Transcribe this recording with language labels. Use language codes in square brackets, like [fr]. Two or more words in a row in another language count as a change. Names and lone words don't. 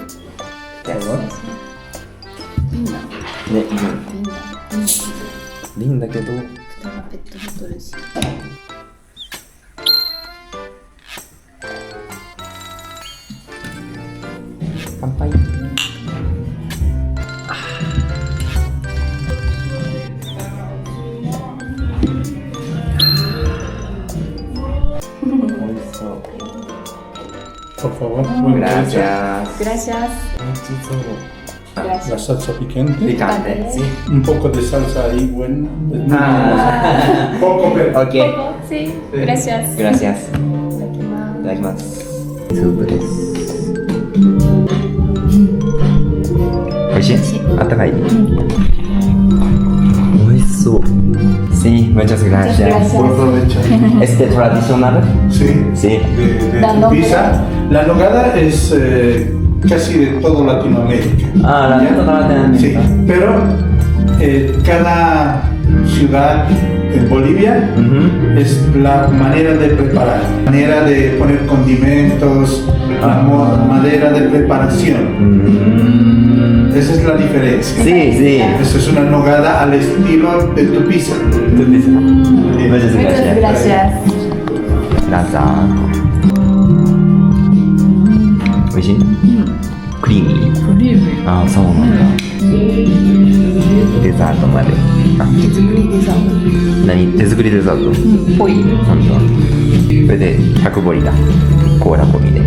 [ja] 安いいんだ。ね、いいんだけど。蓋がペットボトルし。乾杯。 [es] Por favor, Gracias. Gracias. La salsa picante. Picante, sí. Un poco de salsa ahí, buena. Ah. Poco, pero. Ok. Sí. Gracias. Gracias. [ja] いただきます。いただきます。スープです。美味しい？あったかい？美味しそう。 [es] Sí, muchas gracias. Buen provecho. ¿Este tradicional? Sí. Sí. De La nogada. pizza. La nogada es casi de todo Latinoamérica. Ah, la ¿Ya? de toda Latinoamérica. Sí, pero cada ciudad en Bolivia es la manera de preparar, manera de poner condimentos, la manera de preparación. Esa es la diferencia. Sí, sí. Eso es una nogada al estilo de tu pizza. Tu pizza. Muchas Muchas gracias. gracias. [ja] 美味しい？クリーミー。クリーム。ああ、そうなんだ。デザートまで。あ、手作りデザート。何？手作りデザート？ぽい。なんだ。それで100ボリだ。コーラ込みで。